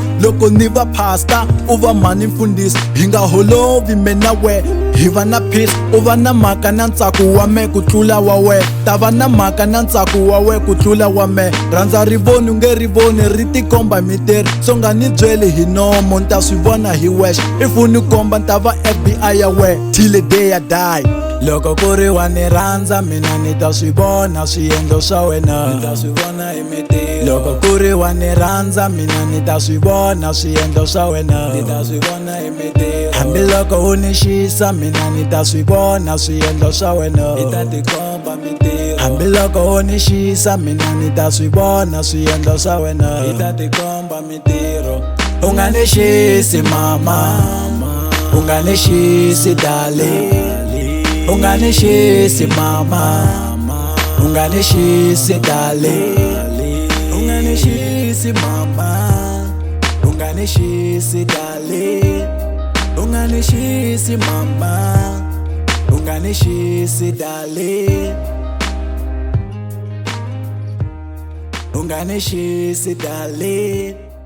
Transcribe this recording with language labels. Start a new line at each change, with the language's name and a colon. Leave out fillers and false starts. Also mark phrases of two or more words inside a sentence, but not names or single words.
Tsonga: Loko ni va pastor u va mhani mfundhisi, hi nga holovi mina we hi va na peace. U va na mhaka na ntsako wa me ku tlula wa we, ta va na mhaka na ntsako wa we ku tlula wa me. Rhandza ri voni u nge ri voni ri tikomba mintirho, so nga ni byeli hi nomo ni ta swi vona hi wexe. If u ni komba ni ta va FBI ya we
English: till the day I die.
Tsonga: Loko ku ri wa ni rhandza mina ni ta swi vona swiendlo swa wena, ni ta swi vona hi mintirho. Loko ku ri wa ni rhandza mina ni ta swi vona swiendlo swa wena, ni ta swi vona hi mintirho. Hambiloko u ni xisa mina ni ta swi vona swiendlo swa wena, ni ta tikomba mintirho. Hambiloko u ni xisa mina ni ta swi vona swiendlo swa wena, ni ta tikomba mintirho. Ungani Xisi mama, Ungani Xisi darling, Ungani Xisi mama, Ungani Xisi darling, Ungani Xisi mama, Ungani Xisi darling, Ungani Xisi mama, Ungani Xisi darling, Ungani Xisi darling.